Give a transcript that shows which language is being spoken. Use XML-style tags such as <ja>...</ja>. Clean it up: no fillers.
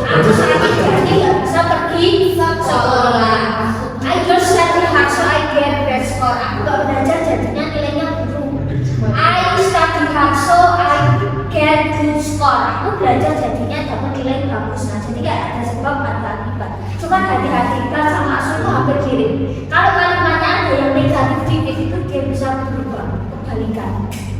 <id>Aku saat ini nggak bisa pergi sekolah.</id> <en>I just study hard so I get best score.</en> <id>Aku nggak belajar jadinya nilainya buruk.</id> <en>I study hard so I get good score.</en> <id>Aku belajar jadinya dapat nilai bagus. Nah, jadi nggak ada sebab atau akibat. Cuma hati-hati kan sama asuh itu hampir mirip. Kalau kalimatnya ada yang negatif dikit itu dia bisa berubah kebalikan.</id>